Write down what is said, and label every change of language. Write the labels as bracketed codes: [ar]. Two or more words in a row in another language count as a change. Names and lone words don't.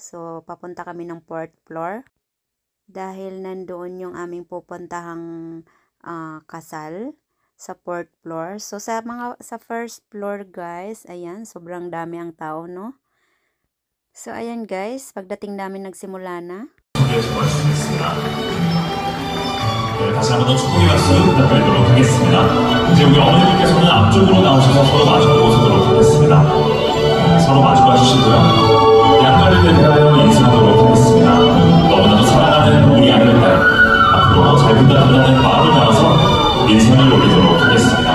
[tl] So, papunta kami ng 4th floor. Dahil nandoon yung aming pupuntahang kasal. Sa 4th floor. So, sa 1st floor, guys, ayan, sobrang dami ang tao, no? So, ayan, guys, pagdating namin nagsimula na. [ko] 다시 한번 더 축복의 말씀 부탁드리도록 하겠습니다. 이제 우리 어머니들께서는 앞쪽으로 나오셔서 서로 마주보시도록 하겠습니다. 서로 마주봐 주시고요. 양다리를 대하여 인사하도록 하겠습니다. 너무나도 사랑하는 우리 아들 딸, 앞으로 잘 부탁드리는 마음을 담아서 인사를 올리도록 하겠습니다.